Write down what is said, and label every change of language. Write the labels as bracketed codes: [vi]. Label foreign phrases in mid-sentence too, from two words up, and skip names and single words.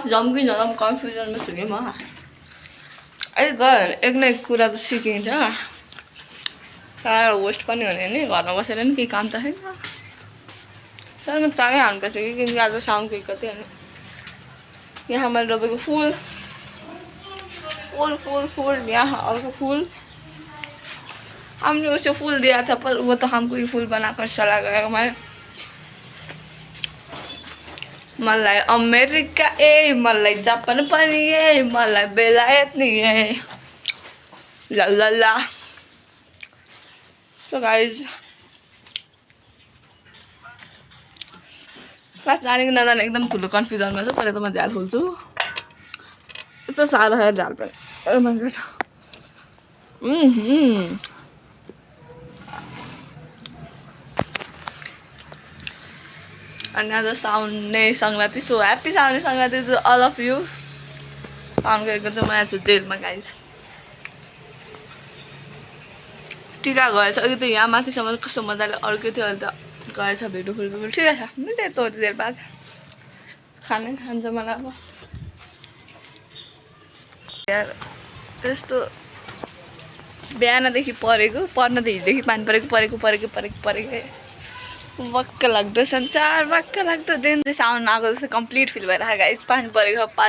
[ne] जाउँ कि नजाउँ कन्फ्युजनमा छु कि म अहिले गयो एक न एक कुरा त सिकिन्छ साह्रो वेस्ट पनि हुने नि घरमा बसेर नि केही काम त छैन तर म चाँडै हाल्नुपर्छ कि किनकि आज साउनको 1 गते अनि यहाँ मैले रोपेको फुल फुल फुल फुल यहाँ अर्को फुल [hi] हमने उसको फूल दिया था पर वो तो हमको ही फूल बनाकर चला गया मैं [ne] मलाई अमेरिका मलाई जापान पनि मलाई बेलायत नि ला ला ला तो गाइज क्लास जाने कि नजाने एकदम ठुलो कन्फ्युजनमा छु पहिला त म झाल खोल्छु यस्तो साह्रो छ झाल पनि अनि आज साउने सङ्क्रान्ति [en] so happy [ne] साउने सङ्क्रान्ति [en] to all of you [ne] साउनको 1 गते म यहाँ छु जेलमा गाइज टिका गएछ अघि त यहाँ माथिसम्म कस्तो मजाले अर्कै थियो अहिले त गएछ भिडियो फुल ठिकै छ मिल्दै यति देर बाद खानै खान्छ मलाई अब यार यस्तो बिहानदेखि परेको पर्न त हिजोदेखि पानी परेको वक्क लाग्दो संसार वक्क लाग्दो दिन चाहिँ साउन आएको जस्तो [en] complete feel [ne] भइरहेको गाइस पानी परेको